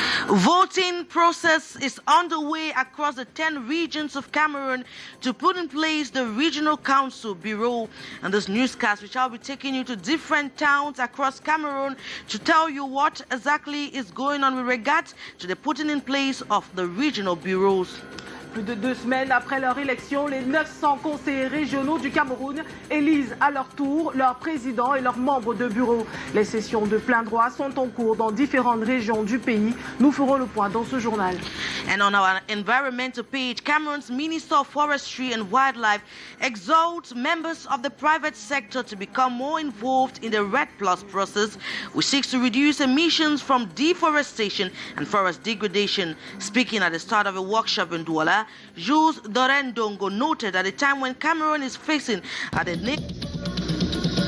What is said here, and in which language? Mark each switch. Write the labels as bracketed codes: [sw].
[en] Voting process is underway across the 10 regions of Cameroon to put in place the Regional Council Bureau. And this newscast, which I'll be taking you to different towns across Cameroon to tell you what exactly is going on with regards to the putting in place of the regional bureaus. [fr] Plus de 2 semaines après leur élection, les 900 conseillers régionaux du Cameroun élisent à leur tour leur président et leurs membres de bureau. Les sessions de plein droit sont en cours dans différentes régions du pays. Nous ferons le point dans ce journal. [en] And on our environmental page, Cameroon's Minister of Forestry and Wildlife exalts members of the private sector to become more involved in the RED Plus process, which seeks to reduce emissions from deforestation and forest degradation. Speaking at the start of a workshop in Douala, Jules Dorendongo noted at a time when Cameroon is facing the